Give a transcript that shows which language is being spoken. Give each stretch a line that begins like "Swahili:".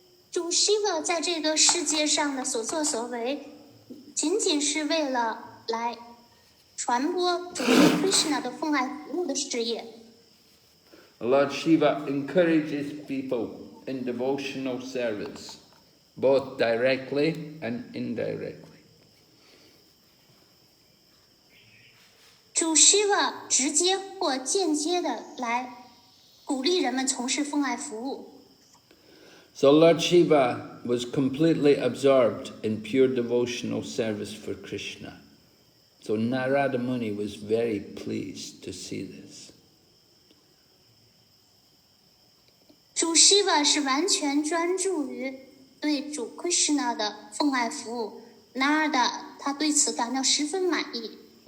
Chinese: 主 Shiva 在这个世界上的所作所为，仅仅是为了来传播主 Krishna 的奉爱服务的事业。
English: Lord Shiva encourages people in devotional service, both directly and indirectly.
Chinese: 主 Shiva 直接或间接的来鼓励人们从事奉爱服务。
English: So Lord Shiva was completely absorbed in pure devotional service for Krishna. So Narada Muni was very pleased to see this.
Chinese: 主 Shiva 是完全专注于对主 Krishna 的奉爱服务 ，Narada 他对此感到十分满意。